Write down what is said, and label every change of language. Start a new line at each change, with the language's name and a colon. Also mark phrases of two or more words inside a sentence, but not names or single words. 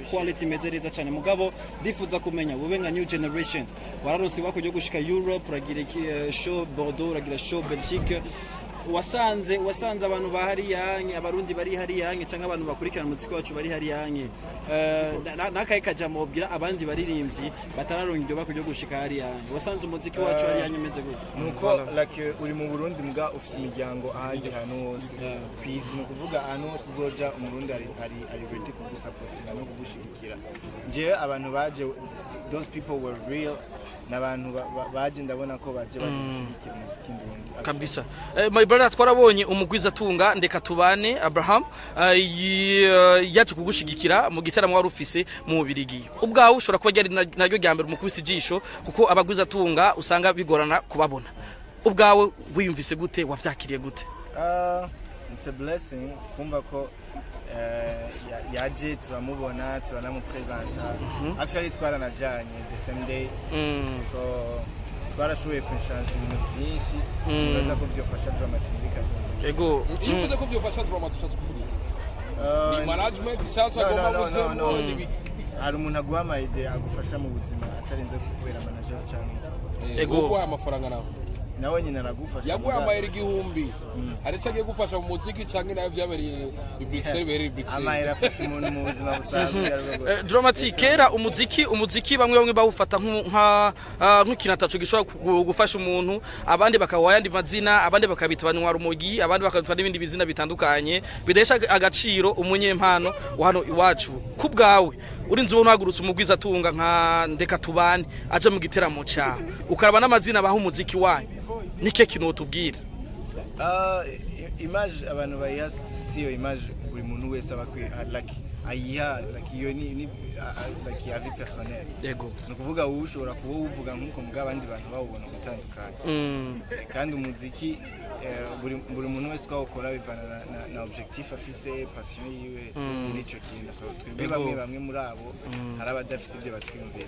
Rundi: quality imeze neza cyane mugabo ndifuza kumenya wowe nka
English: new generation
Rundi: wararonse bako ryo gushika Europe uragira show Bordeaux uragira show Belgique wasanze abantu bahari yanke abarundi bari hari yanke cyangwa abantu bakurikirana umuziki wacu bari hari yanke nakaye kajamo bwira abandi baririmbyi batararonka ibyo bako ryo gushika hari yanke wasanze umuziki wacu hari yanke meze gute nuko like uri mu Burundi mbwa ufite imiryango ahandi hano hose peace no kuvuga hano hose uzoja umurundi ari ready kugusupportinga no kugushigikira nje abantu baje
English: those people were real
Rundi: n'abantu baje ndabona ko baje gushigikira umuziki ndundi kabisa.
English: My brother,
Rundi: twarabonye umugwiza tunga ndeka tubane Abraham yaje kugushigikira mu gitaramo wari ufise mu Birigi. Ubwawe ushobora kuba ryari naryo ryambere umukubise ijisho kuko abagwiza tunga usanga bigorana kubabona. Ubwawe wiyumvise gute, wavyakiriye gute?
English: It's a blessing
Rundi: kumva ko yaje turamubona turanamupresenta. Actually twaranajanye
English: the same day.
Rundi: So twarashoboye kunshaje ibintu byinshi bibaza ko byofasha dramatic bikazoza. Ego ivuze ko byofasha dramatic cyangwa kuvuga ni management cyangwa agomba gutemo hari umuntu aguha ama idea agufasha mu buzima atarinze kubera manager cyangwa ego kwa amafaranga nawe nawe nyine aragufasha yaguye amayeri igihumbi aretse agiye gufasha mu muziki cyangwa nayo byabereye Bruxelles beri Bruxelles amayeri afasha umuntu mu buzima busanzwe dramatic kera umuziki bamwe bawufata nk'ikintu atacu gishobora gufasha umuntu abandi bakawa yandi mazina abandi bakabita banywa rumogi abandi bakabita n'ibindi bizina bitandukanye bidesha agaciro umunyempano wa hano iwacu kubgawe urinze ubona hagurutse umugwiza tunga nka ndeka tubane aje mu giteramo cyawe ukaraba n'amazina baho umuziki wanyu nike kintu tubwira image abantu bayiha siyo image buri muntu wese abakwiye like ayiha like iyo ni like ya
French: vie personnelle
Rundi: yego no kuvuga wowe ushobora kuba uvuga nkuko muga abandi bantu bawubona gutandukanye kandi umuziki buri muntu wese ukora bivana na objectif afise passion yiwe n'icyo kintu so twebwe bamwe muri abo hari abadafise ibyo batwiyumvira